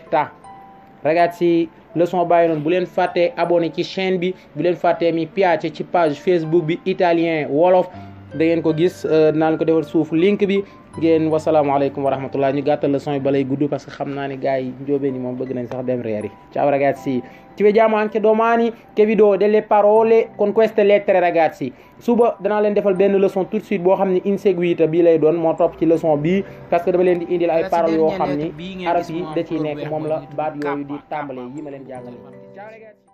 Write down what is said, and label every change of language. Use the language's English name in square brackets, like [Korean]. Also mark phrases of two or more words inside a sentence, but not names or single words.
[Wolof] Ragazzi, leçon bàyyi noonu bu leen fàtte abonné ci chaîne bi, bu leen fàtte [Italian] mi piace [Wolof] ci page Facebook bi italien wolof da ngeen ko gis naan ko defal suuf link bi ngeen. [Arabic] والسلام عليكم ورحمة الله. [Wolof] ñu gàttal leçon yi balay gudd [French] parce que [Wolof] xam naa ne gars yi njóobeen yi moom bëgg nañ sax dem reeri. [Italian] Ciao ragazzi, ci vediamo anche domani che vi do delle parole con queste lettere ragazzi. [Wolof] Suba danaa leen defal benn leçon [French] tout de suite [Wolof] boo xam ne inséguita bii lay doon moo topp ci leçon bii [French] parce que [Wolof] dama leen di indil ay paroles yoo xam ni arab yi da ciy nekk moom la baat yooyu di tàmbale yi ma leen jàngale. [Italian] Ciao ragazzi.